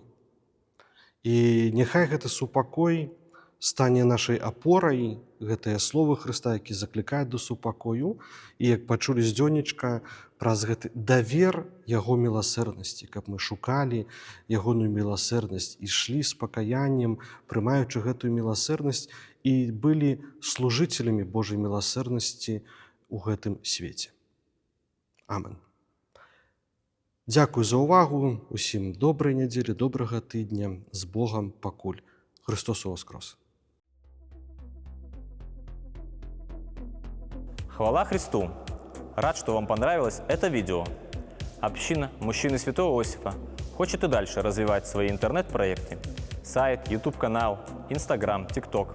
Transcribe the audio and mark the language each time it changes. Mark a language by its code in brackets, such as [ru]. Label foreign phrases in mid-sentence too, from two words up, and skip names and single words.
[be] І няхай гэты супакой стане нашай апорай, гэтыя словы Хрыста, які заклікаюць да супакою, і, як пачулі з дзённічка, праз гэты давер яго міласэрнасці, каб мы шукалі ягоную міласэрнасць, ішлі з пакаяннем, прымаючы гэтую міласэрнасць, і былі служыцелямі Божай міласэрнасці ў гэтым свеце. Амен. Дзякуй за ўвагу, усім добрай нядзелі, добрага тыдня, з Богам пакуль. [ru] Христос воскрес! Хвала Христу! Рад, что вам понравилось это видео. Община Мужчины Святого Иосифа хочет и дальше развивать свои интернет-проекты. Сайт, YouTube-канал, Instagram, TikTok.